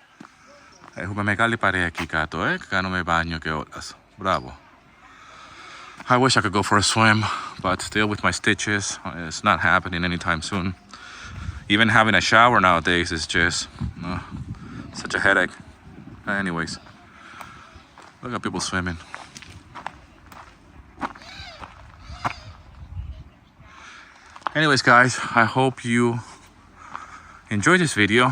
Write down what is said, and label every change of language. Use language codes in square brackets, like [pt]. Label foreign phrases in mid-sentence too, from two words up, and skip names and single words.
[el] Έχουμε μεγάλη παρέα εκεί κάτω, κάνουμε μπάνιο και όλας. Μπράβο. [en] I wish I could go for a swim, but still with my stitches, it's not happening anytime soon. Even having a shower nowadays is just such a headache. Anyways, look at people swimming. Anyways, guys, I hope you enjoyed this video.